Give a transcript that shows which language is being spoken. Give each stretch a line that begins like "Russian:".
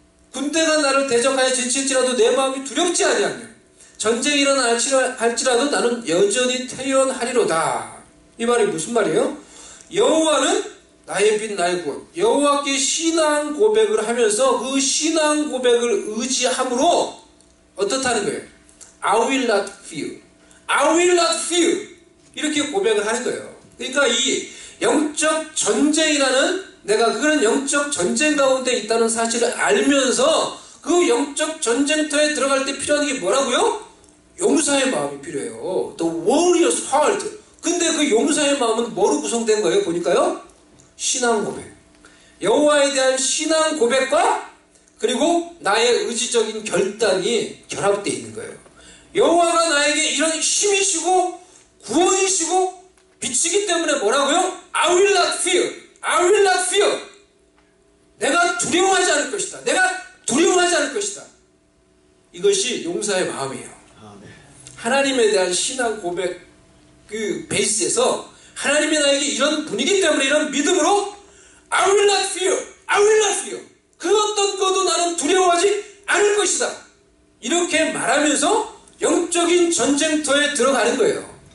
Korean: 군대가 나를 대적하여 지칠지라도 내 마음이 두렵지 아니하며 전쟁이 일어날지라도 나는 여전히 태연하리로다. 이 말이 무슨 말이에요? 여호와는 나의 빛 나의 구원, 여호와께 신앙 고백을 하면서 그 신앙 고백을 의지함으로 어떻다는 거예요?
English: I will not fear, I will not fear,
Korean: 이렇게 고백을 하는 거예요. 그러니까 이 영적 전쟁이라는, 내가 그런 영적 전쟁 가운데 있다는 사실을 알면서 그 영적 전쟁터에 들어갈 때 필요한 게 뭐라고요? 용사의 마음이 필요해요.
English: The warrior's heart.
Korean: 근데 그 용사의 마음은 뭐로 구성된 거예요? 보니까요, 신앙 고백, 여호와에 대한 신앙 고백과 그리고 나의 의지적인 결단이 결합되어 있는 거예요. 여호와가 나에게 이런 힘이시고 구원이시고 빛이기 때문에 뭐라고요?
English: I will not fear, I will not fear.
Korean: 내가 두려워하지 않을 것이다, 내가 두려워하지 않을 것이다. 이것이 용사의 마음이에요. 하나님에 대한 신앙 고백 그 베이스에서 하나님이 나에게 이런 분위기 때문에, 이런 믿음으로
English: I will not fear, I will not fear,
Korean: 그 어떤 것도 나는 두려워하지 않을 것이다, 이렇게 말하면서 영적인 전쟁터에 들어가는 거예요.